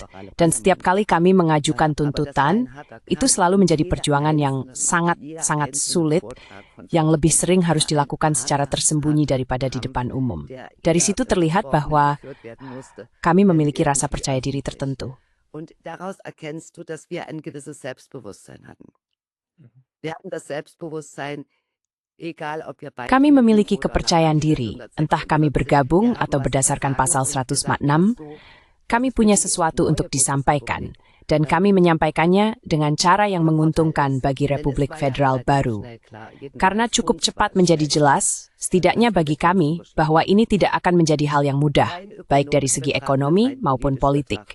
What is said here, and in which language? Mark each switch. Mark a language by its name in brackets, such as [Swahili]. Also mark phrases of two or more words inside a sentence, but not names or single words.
[Indonesian] Dan setiap kali kami mengajukan tuntutan, itu selalu menjadi perjuangan yang sangat-sangat sulit, yang lebih sering harus dilakukan secara tersembunyi daripada di depan umum. Dari situ terlihat bahwa kami memiliki rasa percaya diri tertentu. [German] Und daraus erkennst du, dass wir ein gewisses Selbstbewusstsein hatten. Wir hatten das Selbstbewusstsein, egal ob wir [Indonesian] Kami memiliki kepercayaan diri, entah kami bergabung atau berdasarkan pasal 146, kami punya sesuatu untuk disampaikan, dan kami menyampaikannya dengan cara yang menguntungkan bagi Republik Federal baru. Karena cukup cepat menjadi jelas, setidaknya bagi kami, bahwa ini tidak akan menjadi hal yang mudah, baik dari segi ekonomi maupun politik.